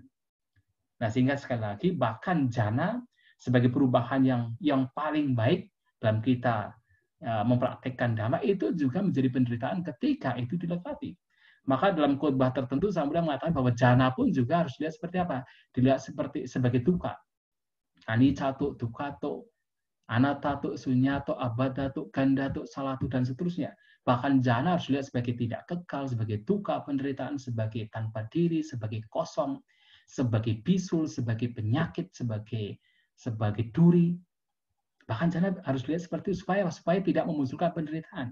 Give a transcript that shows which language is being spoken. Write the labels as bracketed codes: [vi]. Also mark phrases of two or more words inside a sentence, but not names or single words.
[id] Nah, sehingga sekali lagi, bahkan jhana sebagai perubahan yang paling baik dalam kita mempraktekkan Dhamma, itu juga menjadi penderitaan ketika itu dilekati. Maka dalam khotbah tertentu Sang Buddha mengatakan bahwa jhana pun juga harus dilihat seperti apa? Dilihat sebagai dukkha. [pi] Anicca-tu, dukkha-tu, anatta-tu, sunya-tu, abada-tu, ganda-tu, [id] salatu, dan seterusnya. Bahkan jhana harus dilihat sebagai tidak kekal, sebagai dukkha, penderitaan, sebagai tanpa diri, sebagai kosong, sebagai bisul, sebagai penyakit, sebagai duri. Bahkan cara harus lihat seperti itu supaya tidak memunculkan penderitaan.